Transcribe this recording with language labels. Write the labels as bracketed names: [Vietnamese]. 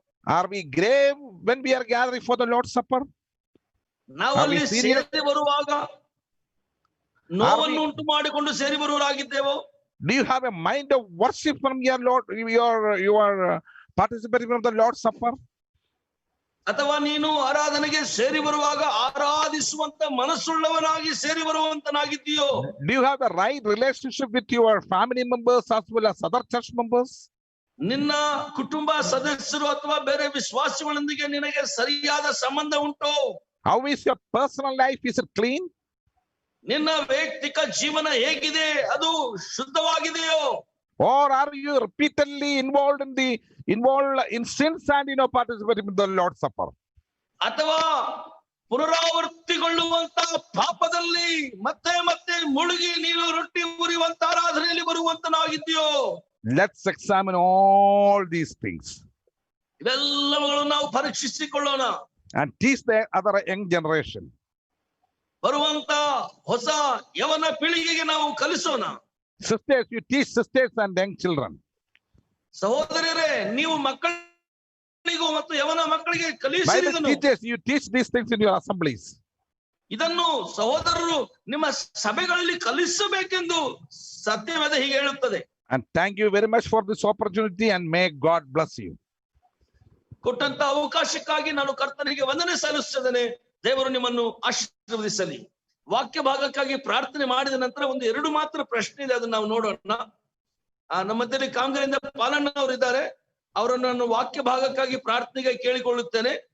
[English] Are we grave when we are gathering for the Lord's Supper? [Kannada] ನಾವು ಅಲ್ಲಿ ಸೇರಿ ಬರುವಾಗ ನೋವನ್ನು ಉಂಟು ಮಾಡಿಕೊಂಡು ಸೇರಿ ಬರುವವರಾಗಿದ್ದೇವೋ? [English] Do you have a mind of worship from your Lord? You are participating from the Lord's Supper. [Kannada] ಅಥವಾ ನೀನು ಆರಾಧನೆಗೆ ಸೇರಿ ಬರುವಾಗ ಆರಾಧಿಸುವಂತ ಮನಸ್ಸುಳ್ಳವನಾಗಿ ಸೇರಿ ಬರುವಂತನಾಗಿದ್ದೀಯೋ? [English] Do you have the right relationship with your family members as well as other church members? [Kannada] ನಿನ್ನ ಕುಟುಂಬ ಸದಸ್ಯರು ಅಥವಾ ಬೇರೆ ವಿಶ್ವಾಸಿಗಳೊಂದಿಗೆ ನಿನಗೆ ಸರಿಯಾದ ಸಂಬಂಧ ಉಂಟೋ? [English] How is your personal life? Is it clean? [Kannada] ನಿನ್ನ ವೈಯಕ್ತಿಕ ಜೀವನ ಹೇಗಿದೆ? ಅದು ಶುದ್ಧವಾಗಿದೆಯೋ? [English] Or are you repeatedly involved in sins and participating in the Lord's Supper? [Kannada] ಅಥವಾ ಪುನರಾವರ್ತಿಗೊಳ್ಳುವಂತ ಪಾಪದಲ್ಲಿ ಮತ್ತೆ ಮತ್ತೆ ಮುಳುಗಿ ನೀನು ರೊಟ್ಟಿ ಮುರಿಯುವಂತ ಆರಾಧನೆಯಲ್ಲಿ ಬರುವಂತನಾಗಿದ್ದೀಯೋ? [English] Let's examine all these things [Kannada] ಇವೆಲ್ಲವುಗಳನ್ನು ನಾವು ಪರೀಕ್ಷಿಸಿಕೊಳ್ಳೋಣ [English] and teach the other young generation. [Kannada] ಬರುವಂತ ಹೊಸ ಯವನ ಪೀಳಿಗೆಗೆ ನಾವು ಕಲಿಸೋಣ. [English] Sisters, you teach sisters and young children. [Kannada] ಸಹೋದರರೇ, ನೀವು ಮಕ್ಕಳಿಗೂ ಮತ್ತು ಯವನ ಮಕ್ಕಳಿಗೆ [English] Bible [Kannada] ಕಲಿಸಿದನು. [English] teaches you teach these things in your assemblies. [Kannada] ಇದನ್ನು ಸಹೋದರರು ನಿಮ್ಮ ಸಭೆಗಳಲ್ಲಿ ಕಲಿಸಬೇಕೆಂದು ಸತ್ಯವೇದ ಹೀಗೆ ಹೇಳುತ್ತದೆ. [English] And thank you very much for this opportunity and may God bless you. [Kannada] ಕೊಟ್ಟಂತ ಅವಕಾಶಕ್ಕಾಗಿ ನಾನು ಕರ್ತನಿಗೆ ವಂದನೆ ಸಲ್ಲಿಸುತ್ತೇನೆ. ದೇವರು ನಿಮ್ಮನ್ನು ಆಶೀರ್ವದಿಸಲಿ. ವಾಕ್ಯ ಭಾಗಕ್ಕಾಗಿ ಪ್ರಾರ್ಥನೆ ಮಾಡಿದ ನಂತರ ಒಂದು 2 ಮಾತ್ರ ಪ್ರಶ್ನೆ ಇದೆ, ಅದನ್ನ ನಾವು ನೋಡೋಣ. ನಮ್ಮ ಮಧ್ಯದಲ್ಲಿ ಕಾಮಗಾರಿಯಿಂದ ಪಾಲಣ್ಣ ಅವರಿದ್ದಾರೆ, ಅವರನ್ನು ನಾನು ವಾಕ್ಯ ಭಾಗಕ್ಕಾಗಿ ಪ್ರಾರ್ಥನೆಗೆ ಕೇಳಿಕೊಳ್ಳುತ್ತೇನೆ.